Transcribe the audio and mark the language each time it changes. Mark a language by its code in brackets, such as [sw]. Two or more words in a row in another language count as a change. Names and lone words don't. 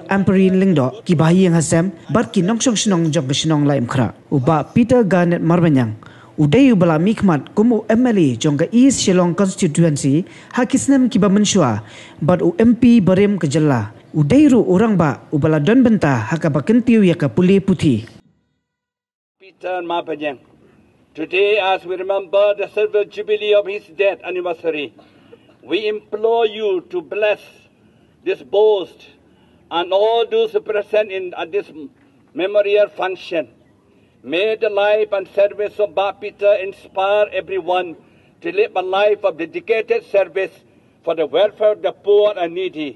[kha] Amperin Lingdo ki bahiyang hasem bat ki nongsong shnong jong ka Shnong Laitumkhrah uba Peter Garnett Marbaniang uday bala mikmat kumu MLA jong ka East Shillong Constituency hakisnem ki ba menshua bat u MP barem ke Jala uday ru orang ba ubala don benta haka ba kentiu ya ka puli puthi. Peter Marbaniang, [en] today as we remember the silver jubilee of his death anniversary, we implore you to bless this boast and all those present at this memorial function. May the life and service of Ba Peter inspire everyone to live a life of dedicated service for the welfare of the poor and needy.